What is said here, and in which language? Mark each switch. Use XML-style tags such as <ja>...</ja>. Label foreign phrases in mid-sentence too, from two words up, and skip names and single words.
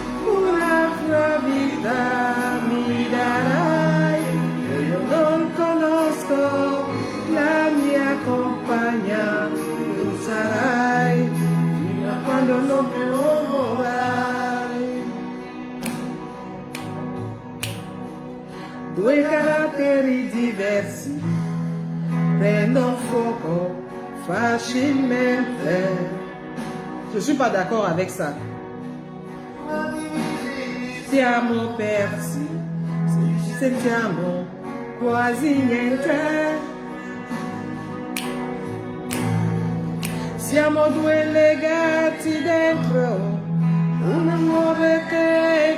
<it>Un'altra vita mi darai, e io non conosco la mia compagna, tu sarai fino a quando non me lo vorrai. Due caratteri diversi prendono fuoco facilmente.</it> <fr>Je suis pas d'accord avec ça.</fr> <it>Siamo persi, ci sentiamo quasi niente. Siamo due legati dentro un amore che</it>